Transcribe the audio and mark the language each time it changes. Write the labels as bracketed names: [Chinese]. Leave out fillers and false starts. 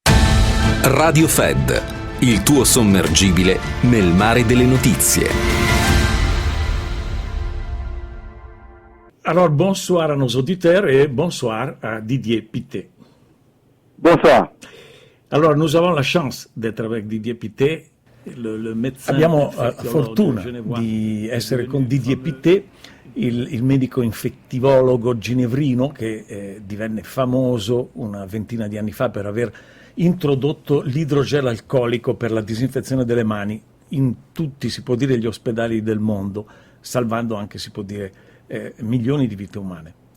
[Italian] Radio Fed, il tuo sommergibile nel mare delle notizie. [French] Alors bonsoir à nos auditeurs et bonsoir à Didier Pittet. Bonsoir. Alors nous avons la chance d'être avec Didier Pittet, le médecin. [Italian] Abbiamo fortuna di essere con Didier Pittet, il medico infettivologo ginevrino che divenne famoso una ventina di anni fa per aver introdotto l'idrogel alcolico per la disinfezione delle mani in tutti, si può dire, gli ospedali del mondo, salvando anche, si può dire, milioni di vite umane.